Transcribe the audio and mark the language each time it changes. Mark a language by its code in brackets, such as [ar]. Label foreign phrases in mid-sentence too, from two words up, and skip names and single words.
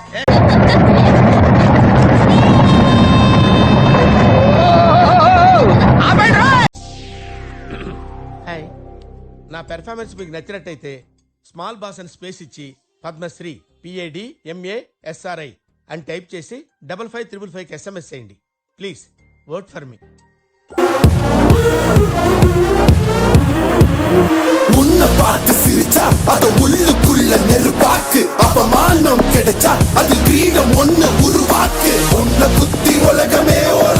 [te] నా పెర్ఫార్మెన్స్ మీకు నచ్చినట్టయితే [en] small boss [te] అని స్పేస్ ఇచ్చి పద్మశ్రీ PADMASRI అని టైప్ చేసి 5555 SMS చేయండి. [en] please vote for me. [ta] உன்னை பார்த்து சிரிச்சா அது உள்ளுக்குள்ள நெருப்பாக்கு, அவமானம் கிடைச்சா அது கிரீடம் ஒண்ணு உருவாக்கு. உன்னை குத்தி உலகமே